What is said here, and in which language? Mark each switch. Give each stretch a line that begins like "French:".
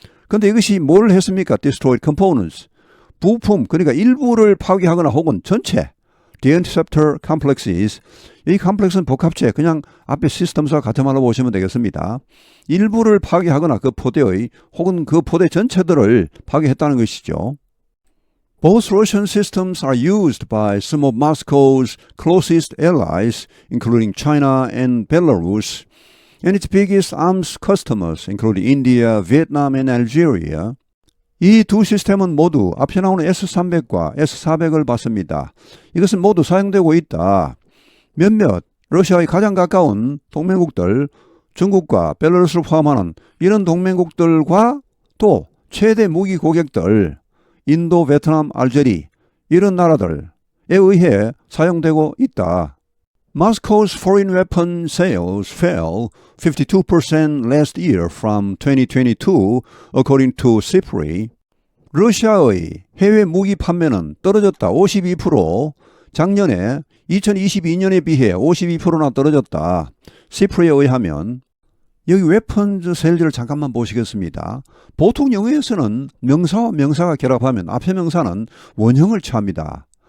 Korean: 그런데 이것이 뭘 했습니까?
English: Destroyed components,
Korean: 부품, 그러니까 일부를 파괴하거나 혹은 전체,
English: The interceptor complexes,
Korean: 이 컴플렉스는 복합체, 그냥 앞에 시스템과 같은 말로 보시면 되겠습니다. 일부를 파괴하거나 그 포대의 혹은 그 포대 전체들을 파괴했다는 것이죠.
English: Both Russian systems are used by some of Moscow's closest allies, including China and Belarus, and its biggest arms customers, including India, Vietnam, and Algeria.
Korean: 이 두 시스템은 모두 앞에 나오는 S-300과 S-400을 받습니다. 이것은 모두 사용되고 있다. 몇몇 러시아의 가장 가까운 동맹국들, 중국과 벨라루스를 포함하는 이런 동맹국들과 또 최대 무기 고객들, 인도, 베트남, 알제리 이런 나라들에 의해 사용되고 있다.
English: Moscow's foreign weapon sales fell 52% last year from 2022, according to SIPRI.
Korean: 러시아의 해외 무기 판매는 떨어졌다. 52%. 작년에 2022년에 비해 52%나 떨어졌다. SIPRI에 의하면 여기
English: weapons sales
Korean: 를 잠깐만 보시겠습니다. 보통 영어에서는 명사와 명사가 결합하면 앞에 명사는 원형을 취합니다.